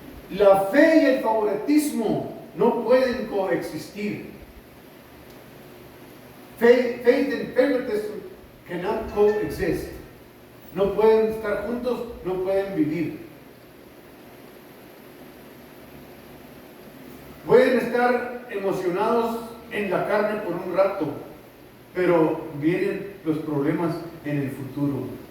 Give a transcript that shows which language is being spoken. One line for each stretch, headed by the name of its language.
Spanish: La fe y el favoritismo no pueden coexistir.
English: Faith and favoritism cannot coexist.
Spanish: No pueden estar juntos, no pueden vivir. Pueden estar emocionados en la carne por un rato, pero vienen los problemas en el futuro.